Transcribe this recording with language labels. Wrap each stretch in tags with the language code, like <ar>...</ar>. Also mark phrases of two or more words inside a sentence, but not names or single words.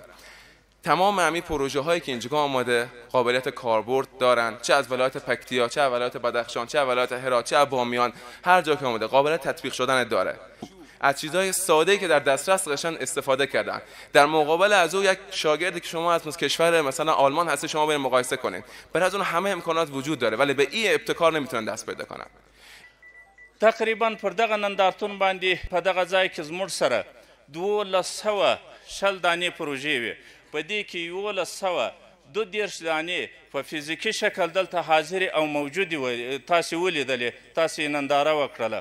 <fa>تمام همین پروژه هایی که اینجا آماده قابلیت کاربرد دارن، چه از ولایت پکتیا، چه از ولایت بدخشان، چه از ولایت هرات، چه از بامیان، هر جا که آماده قابلیت تطبیق شدن داره. از چیزهای ساده‌ای که در دسترس داشتن استفاده کردن. در مقابل از او یک شاگردی که شما از کشور مثلا آلمان هست شما برید مقایسه کنید، برای از اون همه امکانات وجود داره ولی به این ابتکار نمیتونن دست پیدا کنن.</fa> <ps>تقریبا پر دغه نندارتون باندې په دغه ځای کې زموږ سره 1200 دانې پروژې وي، په دې کې 1122 دانې په فزیکي شکل دلته حاضرې او موجودې وي، تاسې ولیدلې، تاسې ننداره وکړله.</ps>